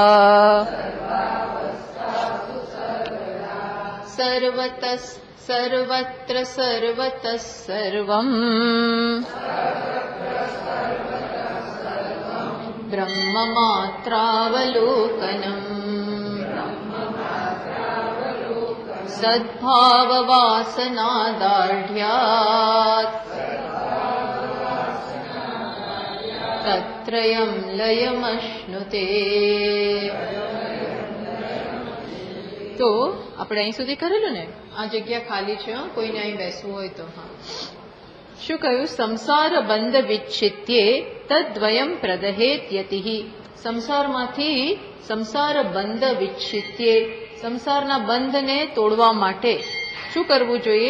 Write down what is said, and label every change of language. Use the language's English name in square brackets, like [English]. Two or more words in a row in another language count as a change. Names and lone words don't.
[Sanskrit] सर्वतः सर्वत्र सर्वतः सर्वम् ब्रह्ममात्रावलोकनम् सद्भाववासनादार्ढ्यात् तत्रयं लयमश्नुते। [Gujarati] તો આપણે અહીં સુધી કરેલું ને, આ જગ્યા ખાલી છે, કોઈને અહીં બેસવું હોય તો. હા, શું કહ્યું? [Sanskrit] સંસાર બંધ વિચ્છિત્યે તદ્વયમ પ્રદહેત યતિઃ. [Gujarati] સંસારમાંથી [Sanskrit] સંસાર બંધ વિચ્છિત્યે, [Gujarati] સંસારના બંધને તોડવા માટે શું કરવું જોઈએ?